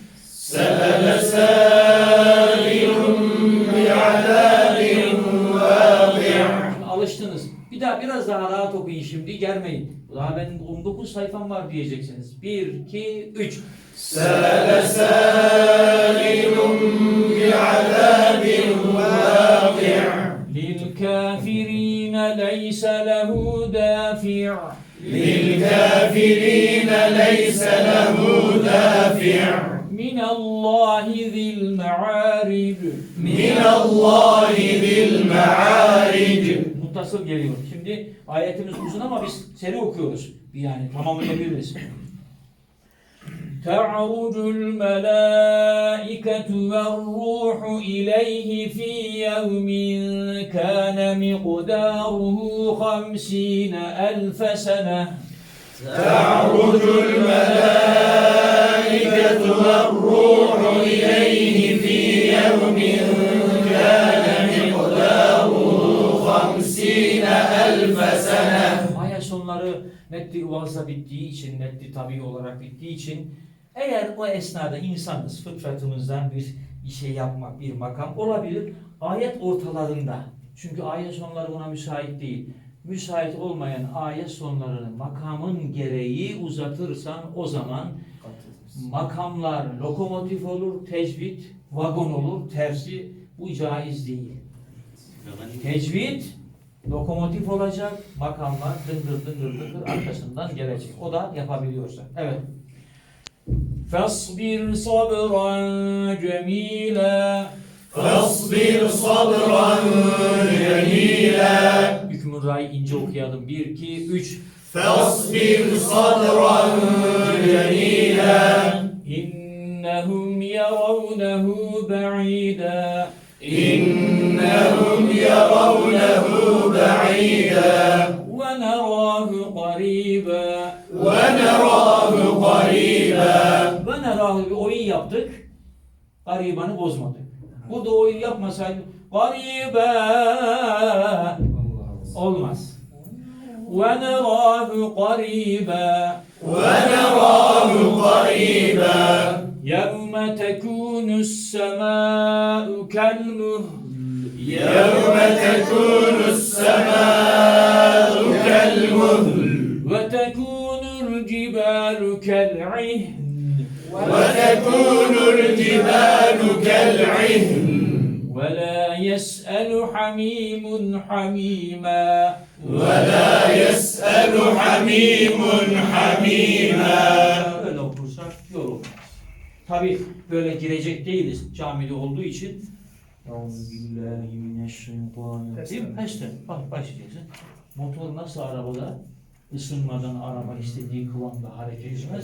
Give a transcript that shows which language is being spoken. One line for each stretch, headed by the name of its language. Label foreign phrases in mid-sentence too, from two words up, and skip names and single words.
Arabic: سأل سائل بعذاب واقع'.
Turkish: Alıştınız. Biraz daha rahat okuyun şimdi. Germeyin. Daha benim 19 sayfam var diyeceksiniz. 1, 2, 3.
Arabic: سأل سائل بعذاب واقع'. لِلْكَافِرِينَ لَيْسَ لَهُ دَافِعٌ لِلْكَافِرِينَ لَيْسَ لَهُ دَافِعٌ مِنَ اللّٰهِ ذِي الْمَعَارِجِ مِنَ اللّٰهِ ذِي الْمَعَارِجِ.
Turkish: Muttasıl geliyor. Şimdi ayetimiz uzun ama biz seri okuyoruz. Yani tamamlayabiliriz.
Arabic: تَعْرُجُ الْمَلَائِكَةُ وَالرُّوحُ إِلَيْهِ فِي يَوْمٍ كَانَ مِقْدَارُهُ 50,000 سَنَةً تعرج الملائكة والروح إليه في يوم كان مقداره 50,000 سنة.
Turkish: Ayet sonları netli vazda bittiği için, netli tabii olarak bittiği için eğer o esnada insanız, fıtratımızdan bir şey yapmak, bir makam olabilir. Ayet ortalarında. Çünkü ayet sonları buna müsait değil. Müsait olmayan ayet sonlarını makamın gereği uzatırsan o zaman makamlar lokomotif olur, tecvid vagon olur, tersi bu caiz değil. Tecvid Lokomotif olacak, makamlar dıngır dıngır dıngır arkasından gelecek. O da yapabiliyorsa. Evet.
Arabic: فَاصْبِرْ صَبْرًا جَمِيلًا فاصبر صبرا جميلا
Turkish: Hükmü Ra'yı ince okuyalım. 1, 2, 3.
Arabic: فاصبر صبرا جميلا إنهم يرونه بعيدا إنهم يرونه بعيدا ونراه قريبا ونراه قريبا ونراه
Turkish: bir oyun yaptık. Garibanı bozmadık. Burada oyun yapmasaydık gariba olmaz.
Arabic: ونراه قريبا ونراه قريبا يَوْمَ تَكُونُ السَّمَاءُ كَالْمُهْلِ يوم تكون السماء كالمهل وَتَكُونُ الْجِبَالُ كَالْعِهْنِ وتكون الجبال كالعهن وَلَا يَسْأَلُ حَمِيمٌ حَمِيمًا ولا يسأل حميم حميما
Turkish: Böyle okursak yol olmaz. Tabi böyle girecek değiliz camide olduğu için. Değil mi? Peşten bak başlayacaksın. Motor nasıl arabada ısınmadan araba istediği kıvamda hareket etmez.